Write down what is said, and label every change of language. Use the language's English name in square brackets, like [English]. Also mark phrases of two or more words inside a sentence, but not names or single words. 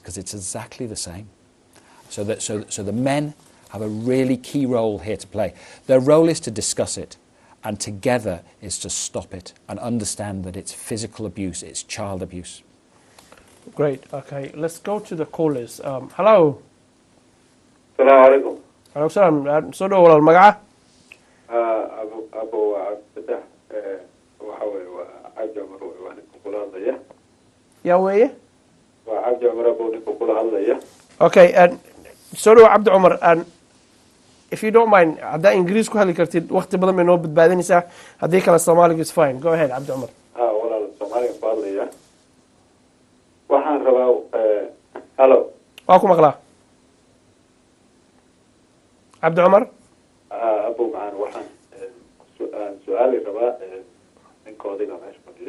[English] Because it's exactly the same. So the men have a really key role here to play. Their role is to discuss it, and together is to stop it and understand that it's physical abuse, it's child abuse. Great. Okay, let's go to the callers. Hello. [Arabic] Assalamu alaikum. Alaikum salam. [Somali] Soo dhow walaal magaca? Abu Abdullah. Waxa weeye waa Cabdi Cumar waa ninka kula hadlaya. Yaa weeye? Waa Cabdi Cumar buu ninka kula hadlaya. Okay, soo dhow Cabdi Cumar. [English] If you don't mind, [Somali] haddaa Ingiriis ku hadli kartid, waqti badan bay noo badbaadinaysaa. Haddii kale Soomaaliga [English] is fine. Go ahead, Cabdi Cumar. [Somali] Walaal Soomaaliga ku hadlaya. Waxaan rabaa hello. Waa ku maqlaa. Cabdi Cumar? Abu Macaan waxaan su'aali rabaa ninkoodiga meesha fadhiya.